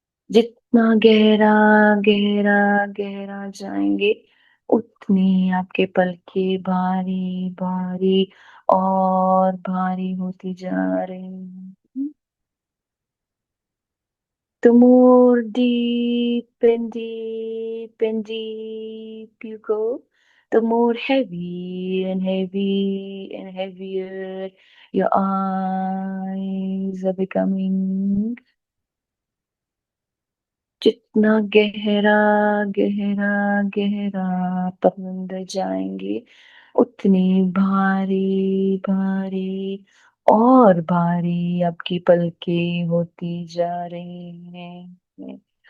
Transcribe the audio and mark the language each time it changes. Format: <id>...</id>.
<hi>जितना गहरा गहरा गहरा जाएंगे, उतनी आपके पलके भारी भारी और भारी होती जा रही हैं।</hi> <en>The more deep and deep you go, the more heavy and heavy and heavier your eyes are becoming.</en> <hi>जितना गहरा गहरा गहरा आप अंदर जाएंगे, उतनी भारी भारी और भारी आपकी पलकें होती जा रही हैं।</hi>